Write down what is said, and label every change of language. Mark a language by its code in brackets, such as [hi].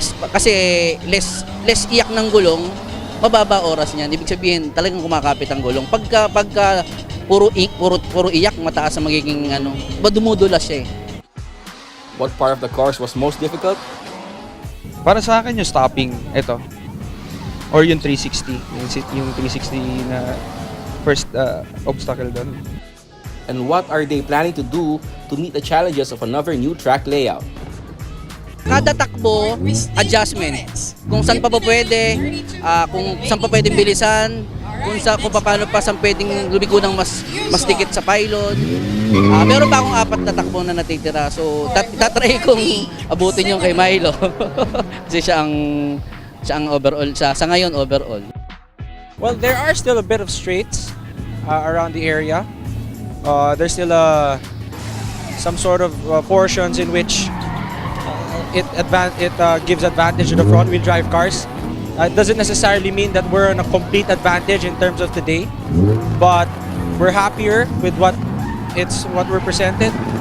[tl] Kasi less iyak ng gulong, mababa oras niyan. Ibig sabihin, talagang kumakapit ang gulong. Pagka puro iyak, mataas ang magiging dumudulas siya eh. [en] What part of the course was most difficult? [tl] Para sa akin yung stopping, ito. Or yung 360. Yung 360 na first obstacle doon. [en] And what are they planning to do to meet the challenges of another new track layout? [tl] Kada takbo, adjustments. Kung saan pa pwede, kung saan pa pwedeng bilisan, kung paano pa saan pwedeng lumigo ng mas dikit sa pylon. Meron pa akong 4 na takbo na natitira. So, tatry kong abutin yung kay Milo. Kasi siya ang overall, sa ngayon overall. [en] Well, there are still a bit of straights around the area. There's still some sort of portions in which it gives advantage to the front-wheel drive cars. It doesn't necessarily mean that we're on a complete advantage in terms of today, but we're happier with what we're presented.